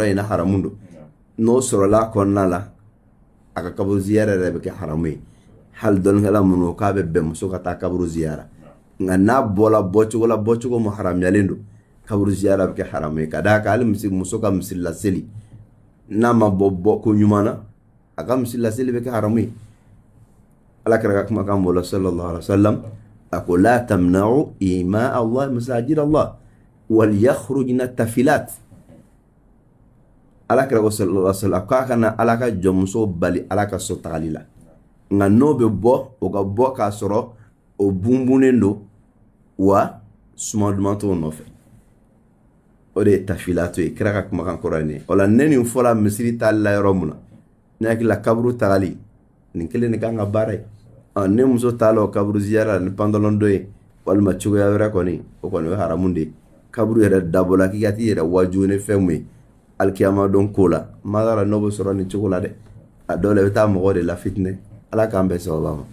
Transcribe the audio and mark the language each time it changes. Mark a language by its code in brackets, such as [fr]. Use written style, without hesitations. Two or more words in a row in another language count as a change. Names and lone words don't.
[bm] in na haramu don n'o sɔrɔla kɔnɔna la a ka kaburu ziyara yɛrɛ bɛ kɛ haramu ye hali dɔnnikɛla minnu k'a bɛ bɛn muso ka taa kaburu ziyara nka n'a bɔla bɔcogo mu haramuyalen don kaburu ziyara bɛ kɛ haramu ye ka d'a kan hali muso ka misiri laseli n'a ma bɔ ko ɲuman na a ka misiri laseli bɛ kɛ haramu ye ala kɛra ka kumakan bɔ la [ar] صلى الله عليه وسلم [bm] a ko [ar] لا تمنعوا إماء الله مساجد الله وليخرجن تفلات [bm] ala kɛra ko [ar] صلى الله عليه وسلم [bm] k'a kana ala ka jɔnmuso bali ala ka so tagali la nka n'o bɛ bɔ o ka bɔ k'a sɔrɔ o bunbunnen don wa suma duman t'o nɔfɛ o de ye tafilato ye kira ka kumakan kɔrɔ ye nin o la ne nin fɔra misiri taali la yɔrɔ mun na ne hakili la kaburu tagali nin kelen de kan ka baara ye ne muso taala o kaburu ziyara ni pantalon dɔ ye walima cogoya wɛrɛ kɔni o kɔni o ye haramu de ye kaburu yɛrɛ dabɔla k'i ka t'i yɛrɛ waju ni fɛn mun ye alikiyama don ko la ma dara n'o bɛ sɔrɔ nin cogo la dɛ a dɔw la i bɛ taa mɔgɔ de la fitinɛ ala k'an bɛn sababa ma